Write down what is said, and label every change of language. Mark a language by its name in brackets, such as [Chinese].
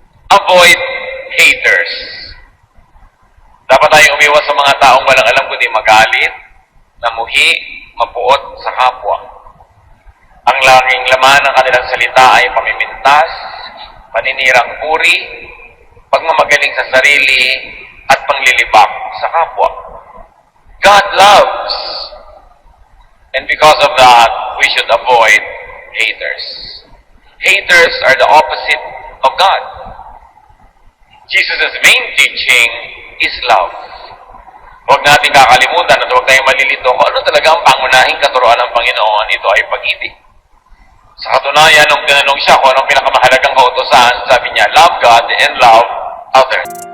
[Filipino] Avoid haters. Dapat tayong umiwas sa mga taong walang alam kundi magalit, namuhi, mapuot sa kapwa. Ang laging laman ng kanilang salita ay pamimintas, paninirang puri, pagmamagaling sa sarili, at panglilibak sa kapwa. [English] God loves. And because of that, we should avoid haters. Haters are the opposite of God. Jesus' main teaching is love. [Filipino] Huwag natin kakalimutan at huwag tayong malilito kung ano talaga ang pangunahing katuruan ng Panginoon. Ito ay pag-ibig. Sa katunayan, nung tinanong siya kung anong pinakamahalagang kautusan, sabi niya, love God and love others.